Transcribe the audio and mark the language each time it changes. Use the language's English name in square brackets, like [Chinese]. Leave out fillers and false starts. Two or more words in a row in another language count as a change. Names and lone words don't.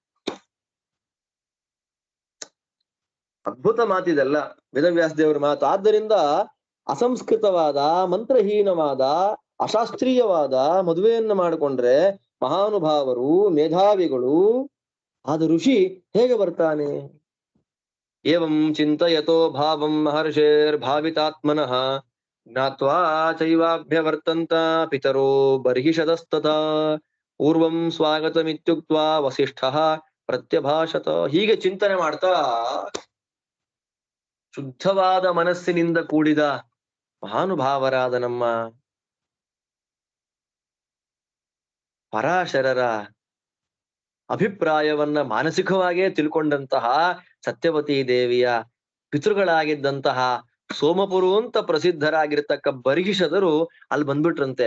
[Kannada] ಅದ್ಭುತ ಮಾತಿದೆಲ್ಲ ವೇದವ್ಯಾಸ ದೇವರ ಮಾತು. ಆದ್ದರಿಂದ ಅಸಂಸ್ಕೃತವಾದ, ಮಂತ್ರಹೀನವಾದ, ಅಶಾಸ್ತ್ರೀಯವಾದ ಮದುವೆಯನ್ನ ಮಾಡಿಕೊಂಡ್ರೆ ಮಹಾನುಭಾವರು, ಮೇಧಾವಿಗಳು ಆದ ಋಷಿ ಹೇಗೆ ಬರ್ತಾನೆ? [Sanskrit] ಏವಂ ಚಿಂತಯತೋ ಭಾವಂ ಮಹರ್ಷೇರ್ ಭಾವಿತಾತ್ಮನಃ ಜ್ಞಾತ್ವಾ ಚೈವಾಭ್ಯವರ್ತಂತ ಪಿತರೋ ಬರ್ಹಿಷದಸ್ತತಾ ಪೂರ್ವಂ ಸ್ವಾಗತಮಿತ್ಯುಕ್ತ್ವಾ ವಸಿಷ್ಠಃ ಪ್ರತ್ಯಭಾಷತ. [Kannada] ಹೀಗೆ ಚಿಂತನೆ ಮಾಡ್ತಾ ಶುದ್ಧವಾದ ಮನಸ್ಸಿನಿಂದ ಕೂಡಿದ ಮಹಾನುಭಾವರಾದ ನಮ್ಮ ಪರಾಶರರ ಅಭಿಪ್ರಾಯವನ್ನ ಮಾನಸಿಕವಾಗಿಯೇ ತಿಳ್ಕೊಂಡಂತಹ ಸತ್ಯವತಿ ದೇವಿಯ ಪಿತೃಗಳಾಗಿದ್ದಂತಹ ಸೋಮಪುರು ಅಂತ ಪ್ರಸಿದ್ಧರಾಗಿರ್ತಕ್ಕ ಬರ್ಹಿಷದರು ಅಲ್ಲಿ ಬಂದ್ಬಿಟ್ರಂತೆ.